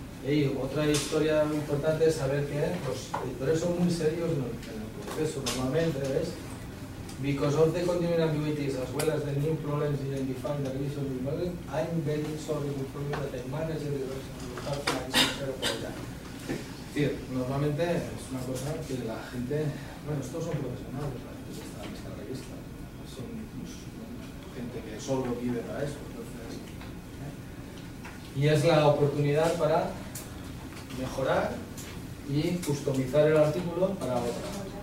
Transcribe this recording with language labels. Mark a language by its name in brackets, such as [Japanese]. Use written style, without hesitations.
[Spanish] Y otra historia importante es saber que los editores son muy serios en el proceso normalmente, ¿ves? [English] Because of the continuing ambiguities as well as the new problems in defining the revision of the model, I'm very sorry to inform you that the manager of the revision will have to answer for that. [Spanish] Es decir, normalmente es una cosa que la gente, bueno, estos son profesionales, la gente que está en esta revista, son gente que solo vive para eso, entonces, y es la oportunidad para mejorar y customizar el artículo para otra revista.